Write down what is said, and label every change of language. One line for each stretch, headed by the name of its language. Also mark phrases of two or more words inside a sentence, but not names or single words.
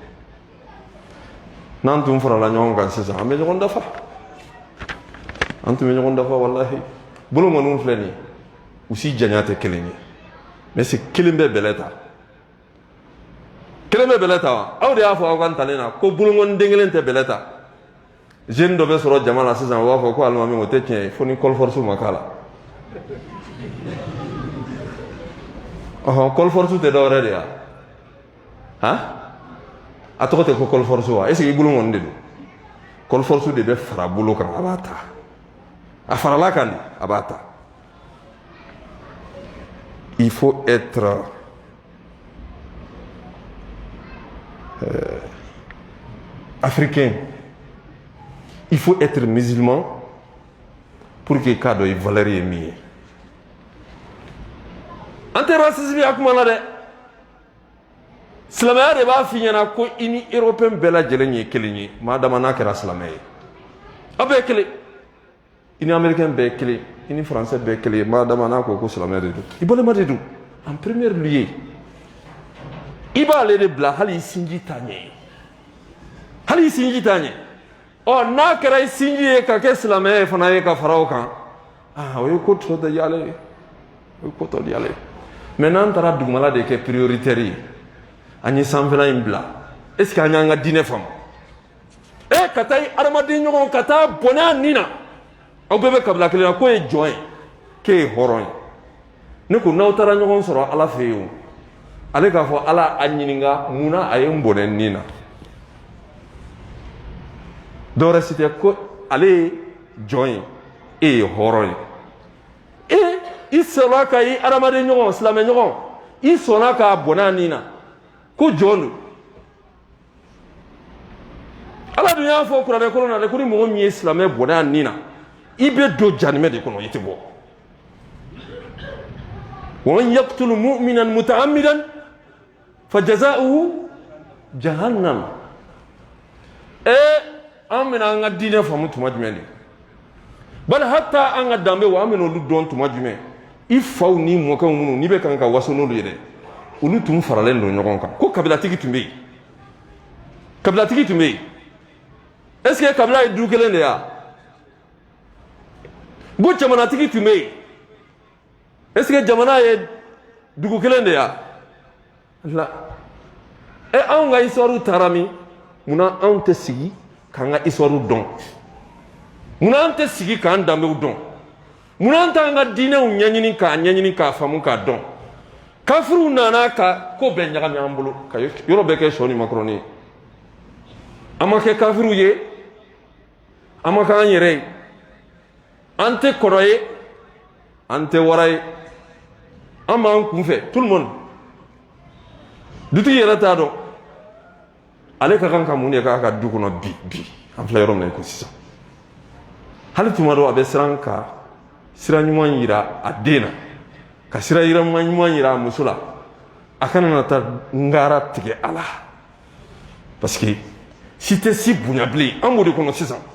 Bambara: n'an tun farala ɲɔgɔn kan sisan an bɛ ɲɔgɔn dafa an tun bɛ ɲɔgɔn dafa walahi bolo kɔniw filɛ nin ye u si janya tɛ kelen ye
French: mais c'est
Bambara: kelen bɛ bɛlɛ ta kelen bɛ bɛlɛ ta wa aw de y'a fɔ aw ka ntalen na ko bolokɔni den kelen tɛ bɛlɛ ta jeune dɔ bɛ sɔrɔ jama la sisan u b'a fɔ ko alimami o tɛ tiɲɛ ye fo ni kɔlifɔrisi ma k'a la kɔlifɔrisi tɛ dɔwɛrɛ de ya a tɔgɔ tɛ ko kɔlifɔrisi wa est-ce que i bolo kɔni de don kɔlifɔrisi de bɛ fara bolo kan a b'a ta a farala kan de a b'a ta
French: il faut être africain il faut être musulman pour que
Bambara: k'a dɔn i valeur ye min ye an tɛ racisme ya kuma na dɛ silamɛya de b'a f'i ɲɛna ko i ni européen bɛɛ lajɛlen ye kelen ye maa dama n'a kɛra silamɛ ye aw bɛɛ ye kelen i ni américain bɛɛ ye kelen i ni français bɛɛ ye kelen ye maa dama n'a ko silamɛ de don i balima de don
French: en premier lieu
Bambara: i b'ale de bila hali i sinji t'a ɲɛ hali i sinji t'a ɲɛ n'a kɛra i sinji ye ka kɛ silamɛ ye fana ye ka fara o kan o ye ko tɔ de y'ale ye o ye ko tɔ de y'ale ye mais n'an taara dugumala de kɛ prioritaire ye an ye sanfɛla in bila
French: est ce que
Bambara: an y'an ka diinɛ faamu ka taa adamaden ɲɔgɔn ka taa bɔnɛ a nin na aw bɛɛ bɛ kabila kelen na k'o ye jɔn ye k'e ye hɔrɔn ye ne ko n'aw taara ɲɔgɔn sɔrɔ ala fɛ yen o ale k'a fɔ ala a ɲininka munna a ye n bɔnɛ nin na dɔwɛrɛ si tɛ ko ale ye jɔn ye e ye hɔrɔn ye i sɔnna ka i adamaden ɲɔgɔn silamɛ ɲɔgɔn i sɔnna k'a bɔnɛ a nin na ko jɔn don ala dun y'a fɔ kuranɛ kɔnɔ na dɛ ko ni mɔgɔ min ye silamɛ bɔnɛ a nin na i bɛ don jahanɛmɛ de kɔnɔ i tɛ bɔ
Arabic: ومن يقتل مؤمنا متعمدا فجزاؤه جهنم
Bambara: an bɛna an ka diinɛ faamu tuma jumɛn de bali hatta an ka danbew an bɛna olu dɔn tuma jumɛn i faw ni mɔkɛw minnu n'i bɛ kan ka waso n'olu ye dɛ olu tun faralen don ɲɔgɔn kan ko kabilatigi tun bɛ yen kabilatigi tun bɛ yen
French: est ce que
Bambara: kabila ye du kelen de ya ko jamanatigi tun bɛ yen
French: est ce que
Bambara: jamana ye dugu kelen de ya la anw ka histoire taara min munna anw tɛ sigi k'an ka histoire dɔn munna an tɛ sigi k'an danbew dɔn munna an t'an ka diinɛw ɲɛɲini k'a faamu k'a dɔn kafiriw nana ka ko bɛɛ ɲagami an bolo ka yɔrɔ bɛɛ kɛ sɔ ni makɔrɔni ye an ma kɛ kafiriw ye an ma k'an yɛrɛ ye an tɛ kɔrɔ ye an tɛ wara ye an b'an kunfɛ
French: tout le
Bambara: monde dutigi yɛrɛ t'a dɔn ale ka kan ka mun de k'a ka du kɔnɔ bi an filɛ yɔrɔ min na ko sisan hali tuma dɔ a bɛ siran ka sira ɲuman yira a den na ka sira ɲuman yira a muso la a kana na taa ngara tigɛ a la
French: parce que
Bambara: si tɛ si bonya bilen an b'o de kɔnɔ sisan